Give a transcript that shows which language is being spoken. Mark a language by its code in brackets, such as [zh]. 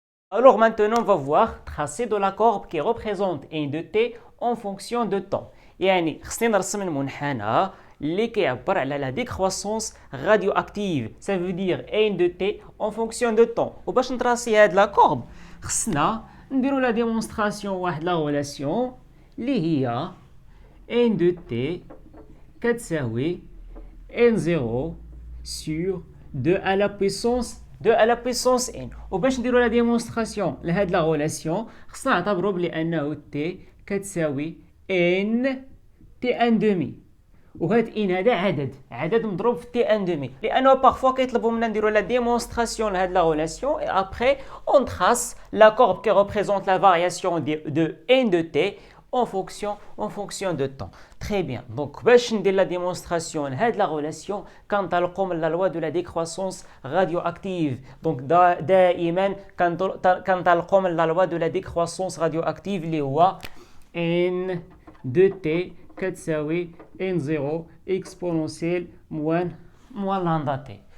[fr] Alors maintenant, on va voir tracer de la courbe qui représente n de t en fonction de temps. [ar] يعني خصني نرسم المنحنى اللي كيعبر على la décroissance radioactive. [fr] Ça veut dire n de t en fonction de temps. وباش نتراسي هاد la courbe خصنا نديرو la démonstration واحد la relation اللي هي n de t كتساوي n0 sur 2 à la puissance n. [ar] وباش نديرو لا ديمونستراسيون لهاد لا غولاسيون خصنا نعتبرو بأنه t كتساوي n t ان دومي، وهاد ان هذا عدد مضروب في t ان دومي، لانه بارفوا كيطلبوا منا نديرو لا ديمونستراسيون لهاد لا غولاسيون et après on trace la courbe qui représente la variation de n de t en fonction de temps. [fr] Très bien. Donc, باش ندير la démonstration لهاد la relation كنطلقوا من la loi de la décroissance radioactive. Donc, دائما كنطلقوا من la loi de la décroissance radioactive اللي هو n de t كتساوي n0 exponentielle moins lambda t.